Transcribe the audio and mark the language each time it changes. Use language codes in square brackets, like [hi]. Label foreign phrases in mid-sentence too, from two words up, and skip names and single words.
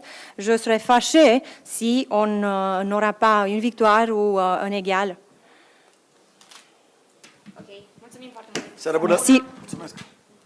[fr] Je serais fâchée si on n'aura pas une victoire ou un égal. [ro] Ok, mulțumim foarte mult. Seara bună! [fr] Merci. [ro] Mulțumesc!